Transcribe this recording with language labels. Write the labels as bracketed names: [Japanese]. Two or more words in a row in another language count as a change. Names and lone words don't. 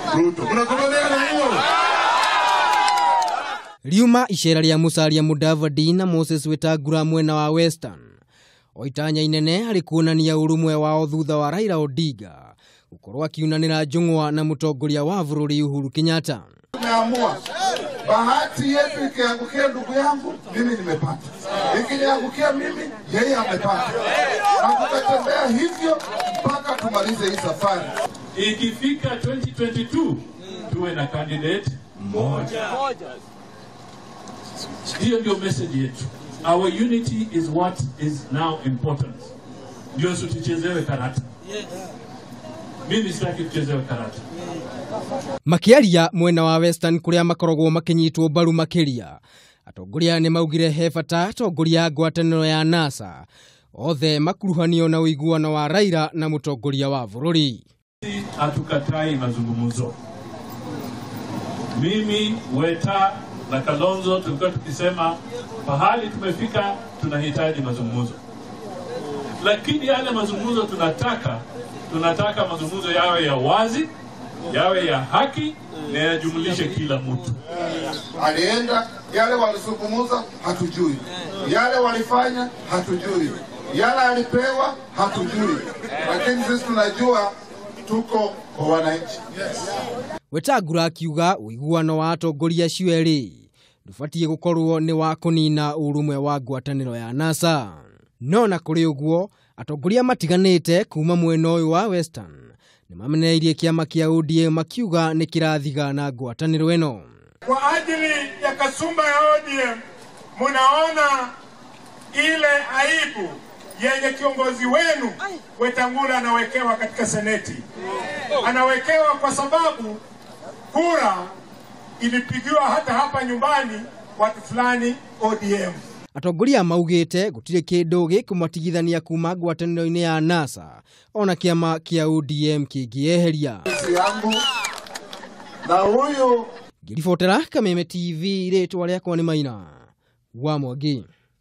[Swahili] Ruto. Mnakubaliana hiyo? [Kikuyu] Riuma icera ria Musalia Mudavadi na Moses Wetangula mwena wa Western oitanya inene hari kuonania urumwe wao thutha wa Raila Odinga gukorwo akiunanira njung'wa na mutongoria wa bururi Uhuru Kenyatta. [Swahili] Tumeamua bahati yetu ikiangukia ndugu yangu mimi nimepata, ikiniangukia mimi yeye amepata, na tutatembea hivyo mpaka tumalize hii safari. Ikifika 2022 tuwe na candidate mmoja. Hiyo ndio message yetu. [English] Our unity is what is now important. [Swahili] Ndio tusichezewe karata. Mimi sitaki tuchezewe karata. [Kikuyu] Makiaria mwena wa Western kuria makorogwo makinyitwo mbaru makiria. Atongoria ni maugire he bata atongoria ngwataniro ya NASA othe makuruhanio na uiguano wa Raila na mutongoria wa bururi. [Swahili] Hatukatai mazungumzo. Mimi Weta na Kalonzo tulikuwa tukisema pahali tumefika tunahitaji mazungumzo. Lakini yale mazungumzo tunataka mazungumzo yawe ya wazi, yawe ya haki na yajumlishe kila mtu. Alienda yale walizungumza hatujui, yale walifanya hatujui, yale alipewa hatujui, lakini sisi tunajua tuko kwa wananchi. [Kikuyu] Wetangula akiuga uiguano wa atongoria acio eri ndubatie gukorwo ni wa kunina urumwe wa ngwataniro ya NASA. No na kuri uguo atongoria matiganite kuma mwena uyu wa Western ni mameneirie kiama kia ODM makiuga ni kirathiga na ngwataniro eno. [Swahili] Kwa ajili ya kasumba ya ODM munaona ile aibu yenye kiongozi wenu Wetangula anawekewa katika seneti. Anawekewa kwa sababu kura ilipigiwa hata hapa nyumbani watu fulani ODM. [Kikuyu] Atongoria maugite gutire kindu gikumatigithania kuma ngwataniro-ini ya NASA ona kiama kia ODM kingieheria. [Swahili] Na huyu [Kikuyu] Ngiribotera Kameme TV ritwa riakwa ni Maina wa Mwangi.